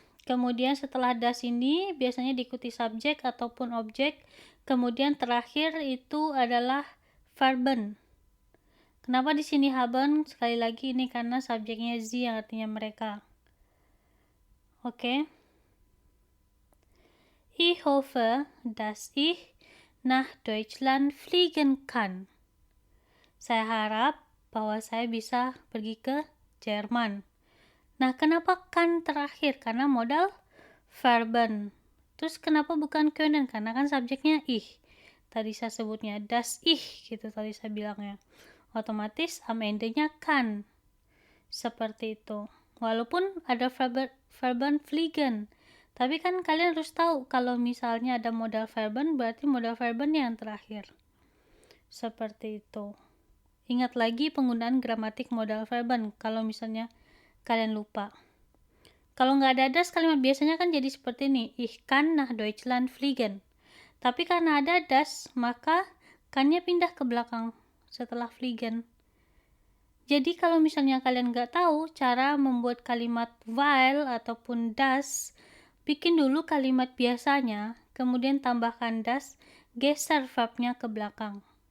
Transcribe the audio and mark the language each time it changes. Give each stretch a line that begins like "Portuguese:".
Indonesian: Kemudian setelah das ini biasanya diikuti subjek ataupun objek. Kemudian terakhir itu adalah verben. Kenapa di sini haben? Sekali lagi ini karena subjeknya sie yang artinya mereka. Oke.
German: Ich hoffe, dass ich nach Deutschland fliegen kann.
Indonesian: Saya harap bahwa saya bisa pergi ke Jerman. Nah, kenapa kan terakhir? Karena modal verben. Terus kenapa bukan können? Karena kan subjeknya ich. Tadi saya sebutnya
German: das ich,
Indonesian: gitu tadi saya bilangnya. Otomatis am endenya kan. Seperti itu. Walaupun ada verben fliegen. Tapi kan kalian harus tahu kalau misalnya ada modal verben, berarti modal verben yang terakhir. Seperti itu. Ingat lagi penggunaan gramatik modal verben kalau misalnya kalian lupa. Kalau nggak ada das, kalimat biasanya kan jadi seperti ini.
German: Ich kann nach Deutschland fliegen.
Indonesian: Tapi karena ada das, maka kannya pindah ke belakang setelah fliegen. Jadi kalau misalnya kalian nggak tahu cara membuat kalimat weil ataupun das, bikin dulu kalimat biasanya, kemudian tambahkan das, geser verbnya ke belakang.